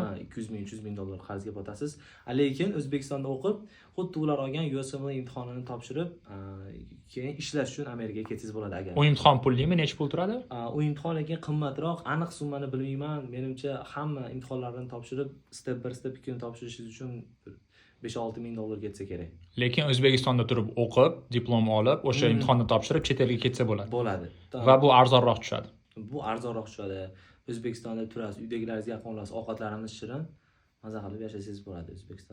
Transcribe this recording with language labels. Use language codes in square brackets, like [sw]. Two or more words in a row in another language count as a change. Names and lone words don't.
[uz] 200 ming, 300 ming dollar qarzga botasiz. Lekin O'zbekistonda o'qib, xuddi ular olgan USMLE imtihonini topshirib, keyin ishlash uchun Amerikaga ketsangiz bo'ladi agar. U imtihon pullimi? Necha pul turadi? U imtihon lekin qimmatroq, aniq summani bilmayman. Menimcha hamma imtihonlarni topshirib, [en] step by step [uz] ikkini topshirishingiz uchun 5-6 ming dollar ketsa kerak. Lekin O'zbekistonda turib o'qib, diplom olib, o'sha imtihonni topshirib chet elga ketsa bo'ladi. Bo'ladi. Va bu arzonroq tushadi. Bu arzonroq tushadi. O'zbekistonda turasiz, uydagilaringizga yaqin olasiz, ovqatlarimiz shirin, maza qilib yashasangiz bo'ladi.